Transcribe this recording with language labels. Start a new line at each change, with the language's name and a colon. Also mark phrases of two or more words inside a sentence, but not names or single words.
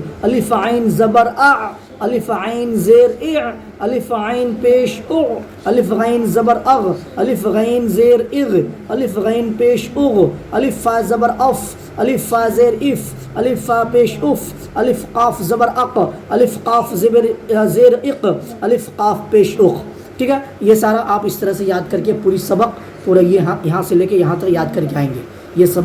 Urdu: الف عین زبر اع. الف عین زیر اع. الف عین پیش اع. الف غین زبر اغ. الف غین زیر اغ. الف غین پیش اغ. الف فا زبر اف. الف فا زیر اف. الف فا پیش اف. الف قاف زبر اق. الف قاف زیر اق. الف قاف پیش اق. ٹھیک ہے, یہ سارا آپ اس طرح سے یاد کر کے پوری سبق پورا یہاں سے لے کے یہاں تک یاد کر کے آئیں گے.